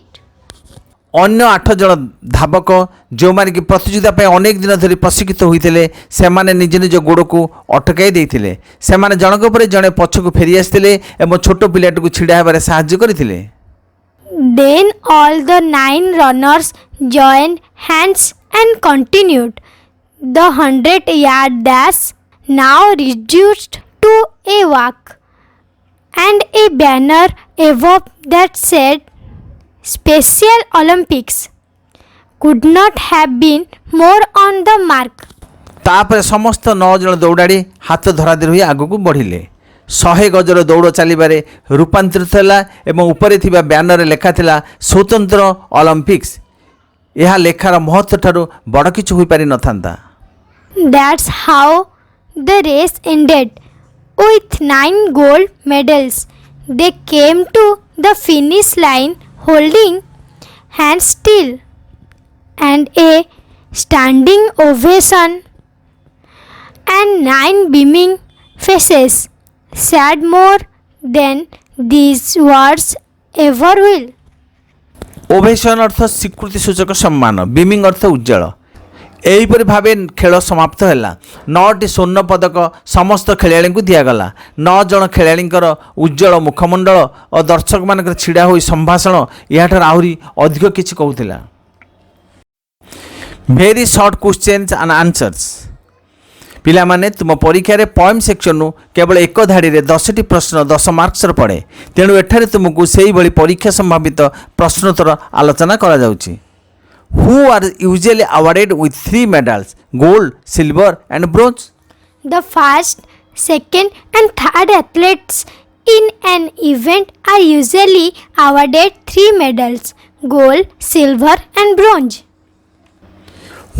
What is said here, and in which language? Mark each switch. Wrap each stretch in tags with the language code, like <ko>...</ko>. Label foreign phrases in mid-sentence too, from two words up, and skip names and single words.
<or>ଅନ୍ୟ 8 ଜଣ ଧାବକ ଯେଉଁମାନେ କି ପ୍ରତିଯୋଗିତା ପାଇଁ ଅନେକ ଦିନ ଧରି ପ୍ରଶିକ୍ଷିତ ହୋଇଥିଲେ ସେମାନେ ନିଜ ନିଜ ଗୋଡ଼କୁ ଅଟକାଇ ଦେଇଥିଲେ। ସେମାନେ ଜଣକ ପରେ ଜଣେ ପଛକୁ ଫେରି ଆସିଥିଲେ ଏବଂ ଛୋଟ ପିଲାଟିକୁ ଛିଡ଼ା ହେବାରେ ସାହାଯ୍ୟ କରିଥିଲେ।</or> <en>Then all the 9 runners joined hands and continued the 100-yard dash, now reduced to a walk, and a banner above that said Special Olympics could not have been more on the mark.</en> <or>ତାପରେ ସମସ୍ତ 9 ଜଣ ଦୌଡ଼ାଡ଼ି ହାତ ଧରାଧରି ହୋଇ ଆଗକୁ ବଢ଼ିଲେ। 100 ଗଜର ଦୌଡ଼ ଚାଲିବାରେ ରୂପାନ୍ତରିତ ହେଲା ଏବଂ ଉପରେ ଥିବା ବ୍ୟାନରରେ ଲେଖା ଥିଲା ସ୍ୱତନ୍ତ୍ର ଅଲିମ୍ପିକ୍ସ। ଏହା ଲେଖାର ମହତ୍ତ୍ୱ ଠାରୁ ବଡ଼ କିଛି ହୋଇପାରିନଥାନ୍ତା।</or> <en>That's how the race ended with 9 gold medals. They came to the finish line holding hands still, and a standing ovation and 9 beaming faces said more than these words ever will.</en> <or>ଓଭେସନ୍ ଅର୍ଥ ସ୍ୱୀକୃତି ସୂଚକ ସମ୍ମାନ, ବିମିଂ ଅର୍ଥ ଉଜ୍ଜଳ। ଏହିପରି ଭାବେ ଖେଳ ସମାପ୍ତ ହେଲା। 9ଟି ସ୍ୱର୍ଣ୍ଣ ପଦକ ସମସ୍ତ ଖେଳାଳିଙ୍କୁ ଦିଆଗଲା। 9 ଜଣ ଖେଳାଳିଙ୍କର ଉଜ୍ଜଳ ମୁଖମଣ୍ଡଳ ଓ ଦର୍ଶକମାନଙ୍କର ଛିଡ଼ା ହୋଇ ସମ୍ଭାଷଣ ଏହାଠାରୁ ଆହୁରି ଅଧିକ କିଛି କହୁଥିଲା।</or> <en>Very short questions and answers.</en> <or>ପିଲାମାନେ ତୁମ ପରୀକ୍ଷାରେ</or> <en>poem sectionରୁ</en> <or>କେବଳ ଏକ ଧାଡ଼ିରେ 10ଟି ପ୍ରଶ୍ନ 10 ମାର୍କସର ପଡ଼େ। ତେଣୁ ଏଠାରେ ତୁମକୁ ସେହିଭଳି ପରୀକ୍ଷା ସମ୍ଭାବିତ ପ୍ରଶ୍ନୋତ୍ତର ଆଲୋଚନା କରାଯାଉଛି।</or> <en>Who are usually awarded with 3 medals, gold, silver and bronze? The first, second and third athletes in an event are usually awarded 3 medals, gold, silver and bronze.</en>